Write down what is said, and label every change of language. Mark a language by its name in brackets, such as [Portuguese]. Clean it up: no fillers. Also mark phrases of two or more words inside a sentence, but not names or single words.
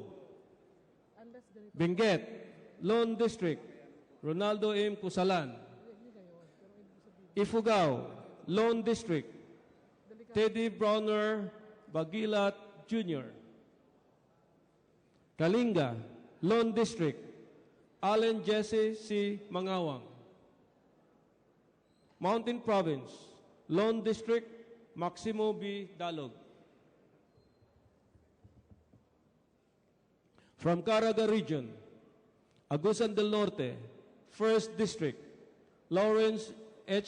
[English] Benguet, Lone District, Ronaldo M. Cusalan. Ifugao, Lone District, Teddy Browner Bagilat Jr. Kalinga, Lone District, Allen Jesse C. Mangawang. Mountain Province, Lone District, Maximo B. Dalog. From Caraga Region, Agusan del Norte, 1st District, Lawrence H.